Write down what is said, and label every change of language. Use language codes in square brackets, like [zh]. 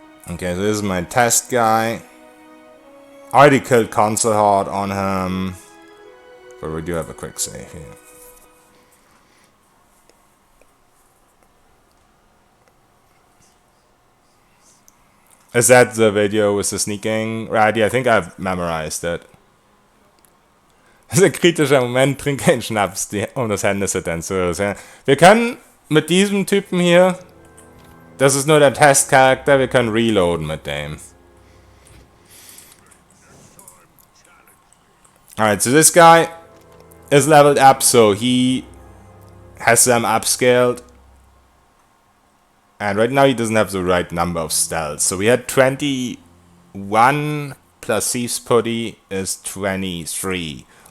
[en] Okay, so this is my test guy. I already killed Console Horde on him, but we do have a quick save here. Is that the video with the sneaking? Right, yeah, I think I've memorized it. [de] Das ist ein kritischer Moment, trinke einen Schnaps, um das Händesetten zu lösen. Wir können mit diesem Typen hier, das ist nur der Testcharakter, wir können reloaden mit dem. [en] Alright, so this guy is leveled up, so he has them upscaled. And right now he doesn't have the right number of stealths. So we had 21 plus Thief's Putty is 23.